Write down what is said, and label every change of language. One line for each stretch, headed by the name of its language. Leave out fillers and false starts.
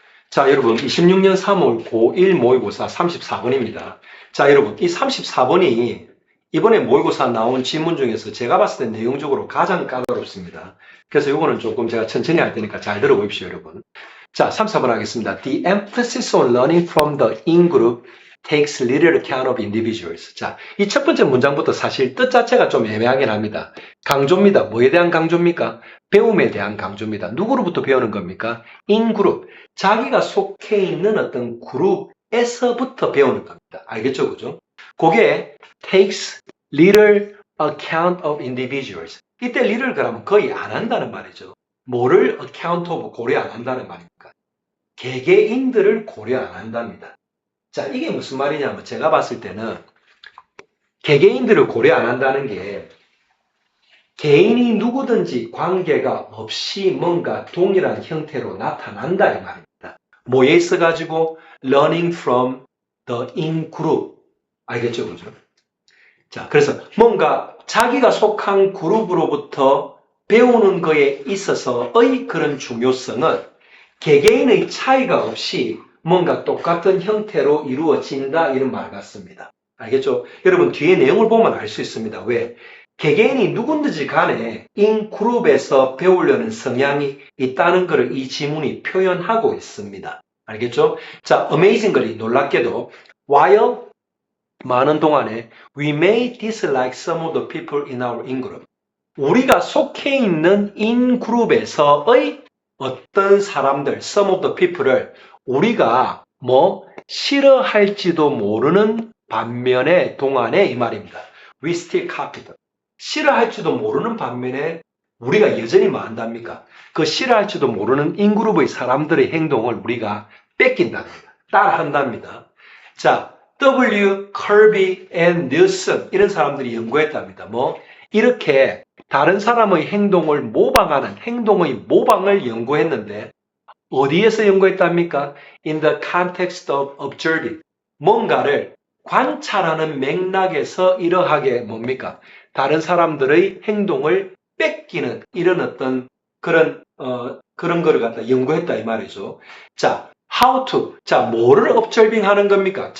Korean: 자, 여러분, 26년 3월 고1 모의고사 34번입니다. 자, 여러분, 이 34번이 이번에 모의고사 나온 지문 중에서 제가 봤을 때 내용적으로 가장 까다롭습니다. 그래서 이거는 조금 제가 천천히 할 테니까 잘 들어보십시오, 여러분. 자, 34번 하겠습니다.
English: The emphasis on learning from the in-group takes little account of individuals.
Korean: 자, 이 첫 번째 문장부터 사실 뜻 자체가 좀 애매하긴 합니다. 강조입니다. 뭐에 대한 강조입니까? 배움에 대한 강조입니다. 누구로부터 배우는 겁니까?
English: in-group.
Korean: 자기가 속해 있는 어떤 그룹에서부터 배우는 겁니다. 알겠죠? 그죠?
English: 그게 takes little account of individuals.
Korean: 이때 little 그러면 거의 안 한다는 말이죠. 뭐를 account of 고려 안 한다는 말입니까? 개개인들을 고려 안 한답니다. 자, 이게 무슨 말이냐면 제가 봤을 때는 개개인들을 고려 안 한다는 게 개인이 누구든지 관계가 없이 뭔가 동일한 형태로 나타난다 이 말입니다. 뭐에 있어가지고
English: learning from the in-group.
Korean: 알겠죠? 그죠? 자, 그래서 뭔가 자기가 속한 그룹으로부터 배우는 거에 있어서의 그런 중요성은 개개인의 차이가 없이 뭔가 똑같은 형태로 이루어진다 이런 말 같습니다. 알겠죠? 여러분 뒤에 내용을 보면 알 수 있습니다. 왜? 개개인이 누군지 간에 인그룹에서 배우려는 성향이 있다는 것을 이 지문이 표현하고 있습니다. 알겠죠?
English: 자, amazingly
Korean: 놀랍게도
English: while
Korean: 많은 동안에
English: we may dislike some of the people in our in-group.
Korean: 우리가 속해 있는 in-group에서의 어떤 사람들,
English: some of the people
Korean: 을 우리가 싫어할지도 모르는 반면에 동안에 이 말입니다.
English: We still copy them.
Korean: 싫어할지도 모르는 반면에 우리가 여전히 뭐 한답니까? 그 싫어할지도 모르는 인그룹의 사람들의 행동을 우리가 뺏긴답니다. 따라한답니다. 자, W. Kirby and Nielsen 이런 사람들이 연구했답니다. 이렇게 다른 사람의 행동을 모방하는 행동의 모방을 연구했는데 어디에서 연구했답니까?
English: In the context of observing.
Korean: 뭔가를 관찰하는 맥락에서 이러하게 뭡니까? 다른 사람들의 행동을 뺏기는 이런 어떤 그런 거를 갖다 연구했다 이 말이죠. 자,
English: how to.
Korean: 자, 뭐를 observing 하는 겁니까?